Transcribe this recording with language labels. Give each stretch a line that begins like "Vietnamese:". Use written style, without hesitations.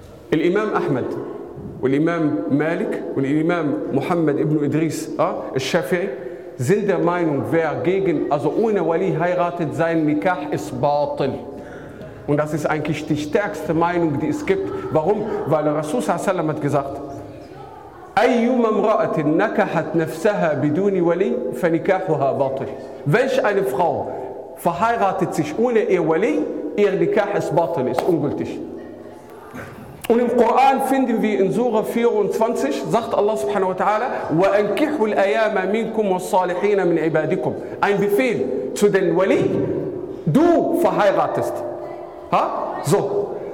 German: Al-Imam Ahmed, Al-Imam Malik und Al-Imam Muhammad ibn Idris, Al-Shafi'i, sind der Meinung, wer gegen, also ohne Wali heiratet, sein Nikah ist batil. Und das ist eigentlich die stärkste Meinung, die es gibt. Warum? Weil Rasul sallam hat gesagt,
Arabic: أيما امرأة نكحت نفسها بدون ولي فنكاحها باطل.
German: Welche eine Frau verheiratet sich ohne ihr Wali, ihr Nikah ist batil, ist ungültig. Und im Koran finden wir in Sura 24, sagt Allah subhanahu wa ta'ala,
Arabic: وَأَنْكِحُوا الْأَيَامَ مِنْكُمْ وَالصَّالِحِينَ مِنْ عِبَادِكُمْ.
German: Ein Befehl zu den Wali, du verheiratest. Ha? So.